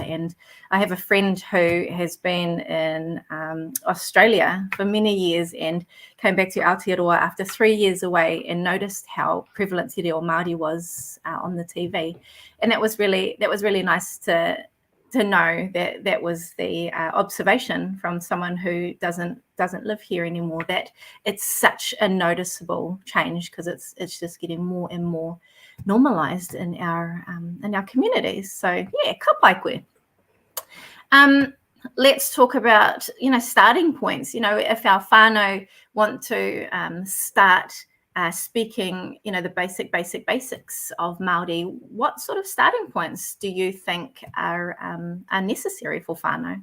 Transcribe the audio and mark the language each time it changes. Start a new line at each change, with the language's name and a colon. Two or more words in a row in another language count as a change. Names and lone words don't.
English: And I have a friend who has been in Australia for many years and came back to Aotearoa after 3 years away and noticed how prevalent Te Reo Māori was on the TV, and that was really nice to know that was the observation from someone who doesn't live here anymore, that it's such a noticeable change because it's just getting more and more normalized in our communities. So yeah,
Māori: ka pai koe.
English: Let's talk about starting points. If our whānau want to start speaking, the basics of Māori, what sort of starting points do you think are necessary for whānau?